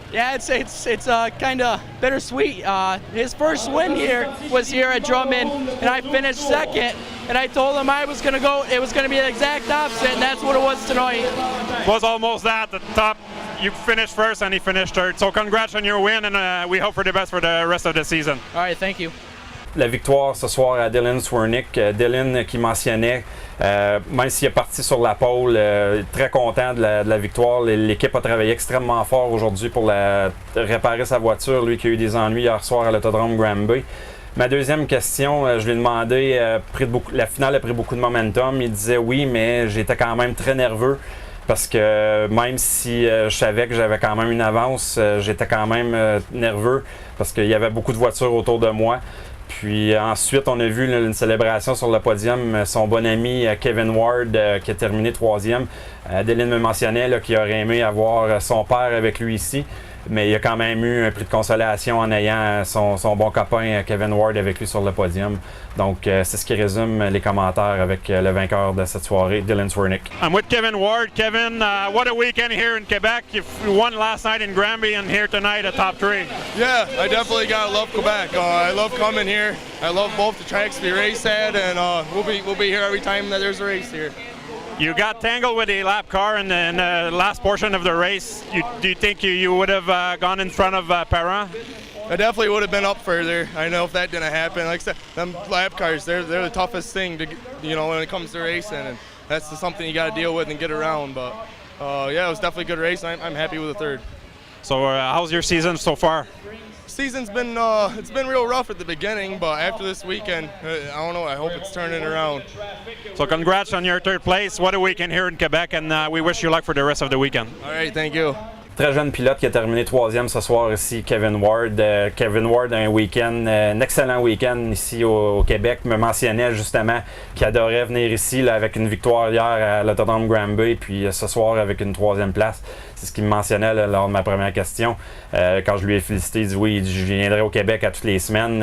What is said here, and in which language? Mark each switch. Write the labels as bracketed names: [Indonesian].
[English] Yeah, it's kind of bittersweet. His first win here was here at Drummond, and I finished 2nd. And I told him I was gonna go. It was gonna be the exact opposite, and that's what it was tonight. It was almost that. The top, you finished 1st, and he finished 3rd. So congrats on your win, and we hope for the best for the rest of the season. All right, thank you. [French] La victoire ce soir à Dylan Swernick. Dylan qui mentionnait, même s'il est parti sur la pole, très content de la victoire. L'équipe a travaillé extrêmement fort aujourd'hui pour réparer sa voiture, lui qui a eu des ennuis hier soir à l'Autodrome Granby. Ma deuxième question, je lui ai demandé, la finale a pris beaucoup de momentum. Il disait oui, mais j'étais quand même très nerveux parce que même si je savais que j'avais quand même une avance, j'étais quand même nerveux parce qu'il y avait beaucoup de voitures autour de moi. Puis ensuite, on a vu une célébration sur le podium. Son bon ami Kevin Ward qui a terminé 3e. Dylan me mentionnait qu'il aurait aimé avoir son père avec lui ici. Mais il a quand même eu un prix de consolation en ayant son bon copain Kevin Ward avec lui sur le podium. Donc c'est ce qui résume les commentaires avec le vainqueur de cette soirée, Dylan Swernick. [English] I'm with Kevin Ward. Kevin, what a weekend here in Quebec. You won last night in Granby and here tonight a top 3. Yeah, I definitely gotta love Quebec. I love coming here. I love both the tracks we race at, and we'll be here every time that there's a race here. You got tangled with a lap car in the last portion of the race. Do you think you would have gone in front of Parent? I definitely would have been up further. I know if that didn't happen. Like I said, them lap cars, they're the toughest thing to, when it comes to racing, and that's something you got to deal with and get around. But yeah, it was definitely a good race. I'm happy with the 3rd. So how's your season so far? Season's been it's been real rough at the beginning, but after this weekend, I don't know. I hope it's turning around. So congrats on your 3rd place. What a weekend here in Quebec, and we wish you luck for the rest of the weekend. All right, thank you. [French] Très jeune pilote qui a terminé 3e ce soir ici, Kevin Ward. Kevin Ward a un excellent week-end ici au Québec. Me mentionnait justement qu'il adorait venir ici là, avec une victoire hier à l'Autodrome Granby, puis ce soir avec une 3e place. C'est ce qu'il me mentionnait là, lors de ma première question. Quand je lui ai félicité, il dit oui, je viendrai au Québec à toutes les semaines.